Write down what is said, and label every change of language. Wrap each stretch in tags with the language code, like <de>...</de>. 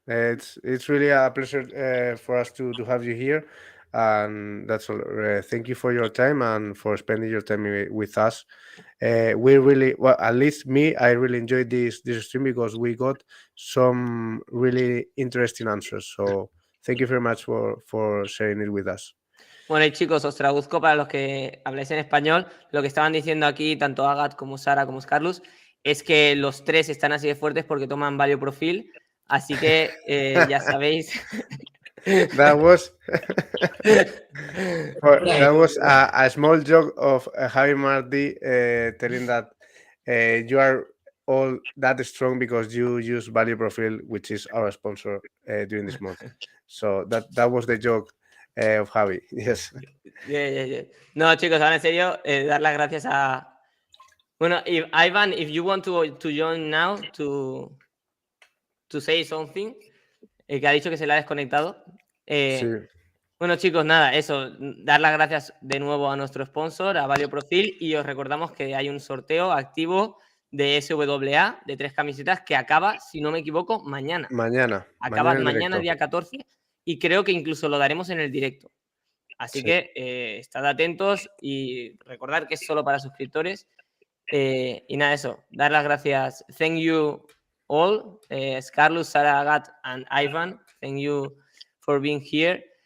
<en>It's really a pleasure for us to have you here, and that's all. Thank you for your time and for spending your time with us. We really, well, at least me, I really enjoyed this stream because we got some really interesting answers. So thank you very much for sharing it with us.</en> <es>Bueno, y chicos, os traduzco para los que habláis en español. Lo que estaban diciendo aquí, tanto Agat como Sara como Carlos, es que los tres están así de fuertes porque toman Value Profil. Así que ya sabéis.</es> <en>That was a small joke of Javi Marti telling that you are all that strong because you use Value Profil, which is our sponsor during this month. So that was the joke of Javi. Yes. Yeah.</en> <es>No, chicos, ahora en serio, dar las gracias a. Bueno, Ivan, if you want to join now to say something, que ha dicho que se le ha desconectado. Sí. Bueno, chicos, nada, eso, dar las gracias de nuevo a nuestro sponsor, a Value Profil, y os recordamos que hay un sorteo activo de SWA de 3 camisetas que acaba, si no me equivoco, mañana. Acaba mañana día 14, y creo que incluso lo daremos en el directo. Así que estad atentos y recordad que es solo para suscriptores. Y nada, eso, dar las gracias.</es> <en>Thank you all, Carlos, Sarah, Agat, and Ivan. Thank you for being here.</en>